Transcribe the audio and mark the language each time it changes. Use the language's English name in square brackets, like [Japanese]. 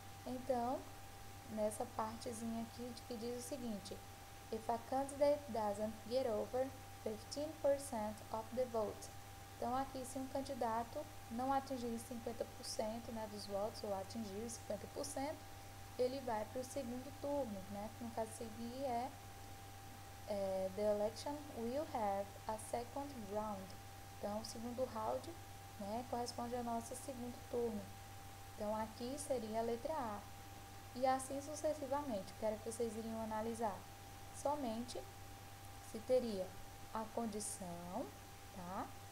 [Portuguese] Então, nessa partezinha aqui que diz o seguinte: [English] If a candidate doesn't get over 15% of the vote. [Portuguese] Então, aqui, se um candidato não atingir 50%, né, dos votos, ou atingir 50%, ele vai para o segundo turno, né? No caso, seguir [English] the election will have a second round. [Portuguese] Então, o segundo round, né, corresponde ao nosso segundo turno. Então, aqui seria a letra A. E assim sucessivamente, que era que vocês iriam analisar. Somente se teria a condição, tá?